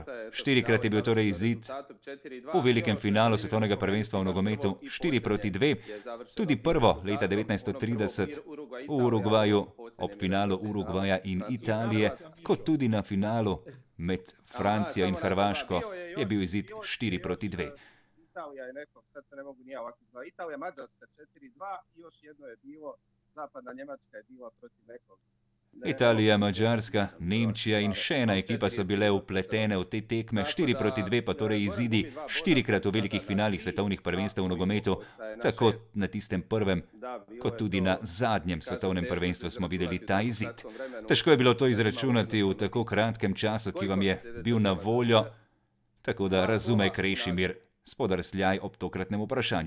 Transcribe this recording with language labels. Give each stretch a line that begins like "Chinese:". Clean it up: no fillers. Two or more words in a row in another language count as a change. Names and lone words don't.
Slovenian: 4-krat je bil torej izid v velikem finalu svetovnega prvenstva v nogometu 4-2. Tudi prvo leta 1930 v Urugvaju, ob finalu Urugvaja in Italije, kot tudi na finalu med Francijo in Hrvaško, je bil izid 4-2.
Croatian: Italija je neko, sad se ne mogu nije ovako zvati. Italija, Mađarska 4-2 i još jedno je bilo, zapadna Njemačka je bila protiv nekog. Italija, Mađarska,
Slovenian: Nemčija in še ena ekipa so bile vpletene v te tekme. 4-2 pa torej izidi 4-krat v velikih finalih svetovnih prvenstev v nogometu, tako na tistem prvem, kot tudi na zadnjem svetovnem prvenstvu smo videli ta izid. Težko je bilo to izračunati v tako kratkem času, ki vam je bil na voljo, tako da razume Krešimir spodrsljaj ob tokratnem vprašanju.